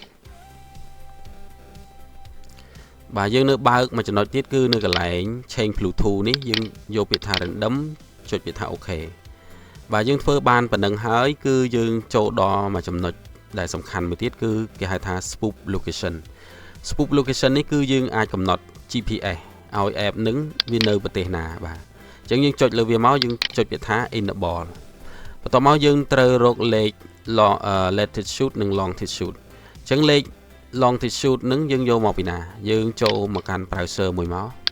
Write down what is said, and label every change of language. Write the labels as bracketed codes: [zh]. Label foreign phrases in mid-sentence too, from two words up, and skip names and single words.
[km] បាទយើងនៅបើកមួយចំណុចទៀតគឺនៅកន្លែង [en] change Bluetooth [km] នេះយើងយកពាក្យថា random ចុចពាក្យថា OK បាទយើងធ្វើ បានប៉ុណ្ណឹងហើយគឺយើងចូលដល់មួយចំណុចដែលសំខាន់មួយទៀតគឺគេហៅថា [en] spoof location spoof location [km] នេះគឺយើងអាចកំណត់ GPS ឲ្យ app នឹងវានៅប្រទេសណាបាទអញ្ចឹងយើងចុចលើវាមកយើងចុចពាក្យថា enable បន្ទាប់មកយើងត្រូវរកលេខ latitude និង longitude អញ្ចឹងលេខ longitude នឹងយើងយកមកពីណាយើងចូលមកកាន់ browser មួយមក